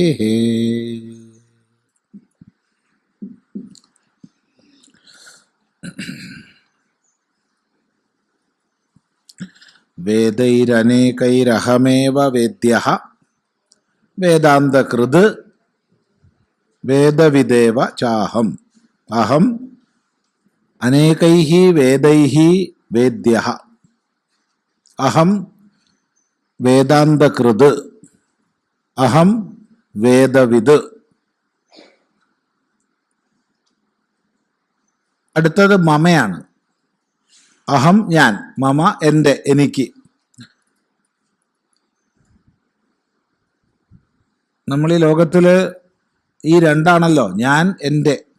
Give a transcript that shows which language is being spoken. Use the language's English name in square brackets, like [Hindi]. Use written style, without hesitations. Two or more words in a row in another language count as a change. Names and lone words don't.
[Sanskrit] वेदैरनेकैरहमेव वेद्यः वेदान्तकृत् वेदविदेव चाहम्। अहम् अनेकैः वेदैः वेद्यः अहम् वेदान्तकृत् अहम् വേദവിദ്. [Malayalam] അടുത്തത് മമയാണ്. അഹം ഞാൻ, മമ എൻ്റെ, എനിക്ക്. നമ്മൾ ഈ ലോകത്തിൽ ഈ രണ്ടാണല്ലോ, ഞാൻ എൻ്റെ.